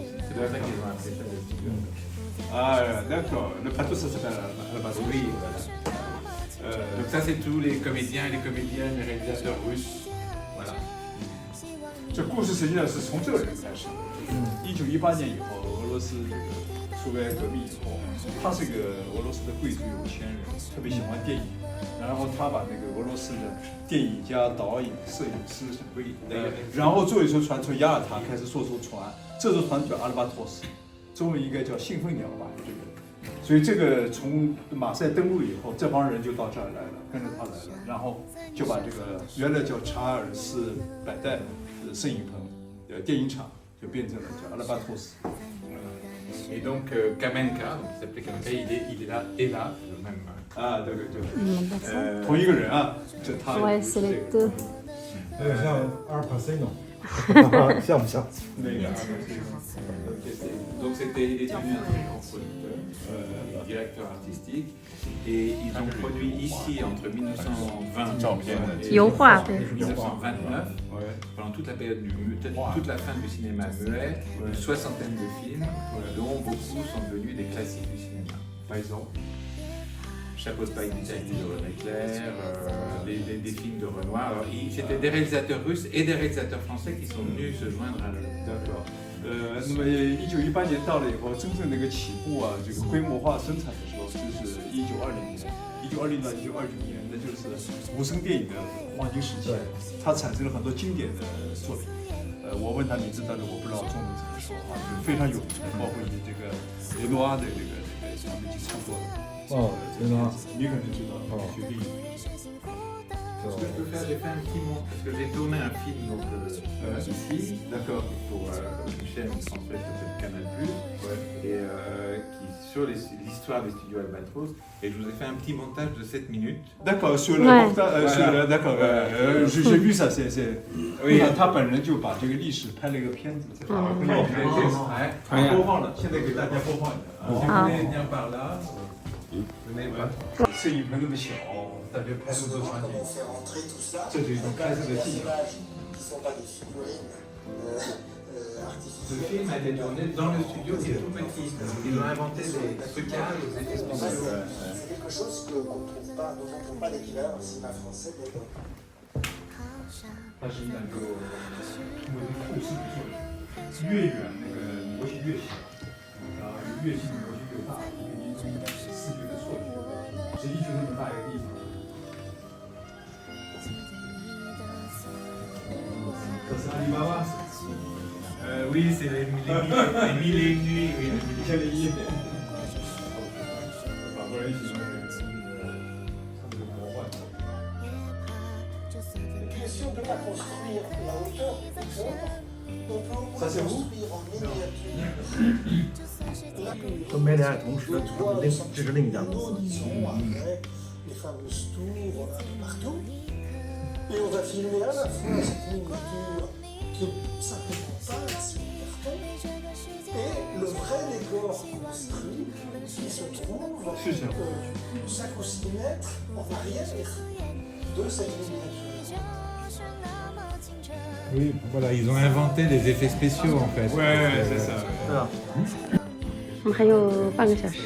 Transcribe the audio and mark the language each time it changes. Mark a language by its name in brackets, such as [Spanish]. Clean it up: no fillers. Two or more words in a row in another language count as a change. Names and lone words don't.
[French] C'est pour ça qu'ils ont appelé ça le studio. Ah, d'accord. Le bateau, ça s'appelle Albatros. Oui, Donc ça, c'est tous les comédiens et les comédiennes, les réalisateurs russes. Voilà. [Chinese] 这故事实际上是从这个人开始的。1918年以后，俄罗斯这个苏维埃革命以后，他是个俄罗斯的贵族有钱人，特别喜欢电影。然后他把那个俄罗斯的电影家、导演、摄影师什么然后坐一艘船从雅尔塔开始坐艘船，这艘船叫阿尔巴托斯，中文应该叫兴奋鸟吧，这个。所以这个从马赛登陆以后，这帮人就到这儿来了，跟着他来了，然后就把这个原来叫查尔斯百代摄影棚电影厂，就变成了叫阿尔巴托斯。 [French] Et donc Kamenka, donc il s'appelait Kamenka, il est là et là, le même. [Chinese] 啊，对对对， Mm, 同一个人啊，这他。 [French] Ouais, c'est les deux. [Chinese] 有点像阿尔帕西诺，像不像？那个 [French] Donc il est devenu un très grand producteur, directeur artistique, et ils ont produit ici entre 1920 et [Chinese] 油画，对。 [French] 1929, pendant toute la période toute la fin du cinéma muet, une soixantaine de films, dont beaucoup sont devenus des classiques du cinéma. Par exemple, Chapeau de paille d'Italie de René Clair, des films de Renoir. Alors, c'était des réalisateurs russes et des réalisateurs français qui sont venus se joindre à eux. D'accord. [Chinese] 那么1918年到了以后，真正那个起步啊，这个规模化生产的时候，就是1920年，1920到1929年，那就是无声电影的黄金时期，它产生了很多经典的作品。我问他名字，但是我不知道中文怎么说啊，就非常有名，包括你这个雷诺阿的这个他们一起创作的。哦，雷诺阿，你肯定知道，学电影。 [French] Ce que je peux faire, j'ai fait un petit montage, parce que j'ai tourné un film donc, ici, d'accord, pour une chaîne française qui s'appelle Canal+, et qui sur l'histoire des studios Albatros, et je vous ai fait un petit montage de 7 minutes. D'accord, sur le montage, d'accord, j'ai vu ça, c'est, [Chinese] 他本人就把这个历史拍了一个片子，播放了，现在给大家播放一下。 [French] Si vous voulez venir par là, venez voir. [Chinese] 摄影棚那么小，大家拍摄这场景，这是一种拍摄的技巧。 [French] Ce film a été tourné dans le studio qui est tout petit. Ils ont inventé des trucages, des effets spéciaux. C'est quelque chose qu'on ne trouve pas, dont on ne trouve pas d'équivalent au cinéma français de l'époque. [Chinese] 它是一个通过后视做的，越远那个模型越小，然后越近模型越大，因为一种视觉的错觉，实际就那么大一个地方。这是阿里巴巴。 [French] Oui, c'est les mille et une nuits. Oui, les mille et une nuits. [Chinese] 法国人喜欢这个魔幻。 [French] Et si on ne peut pas construire la hauteur du décor, on peut au moins construire en miniature. [Chinese] 跟美联爱同时，这是另一家公司。 [French] Avec les fameuses tours partout. Et on va filmer à la fois cette miniature qui est simplement peinte sur le carton et le vrai décor construit qui se trouve 5 ou 6 mètres en arrière de cette miniature. Oui, voilà, ils ont inventé des effets spéciaux en fait. Ouais, c'est ça. [Chinese] 对啊，我们还有半个小时。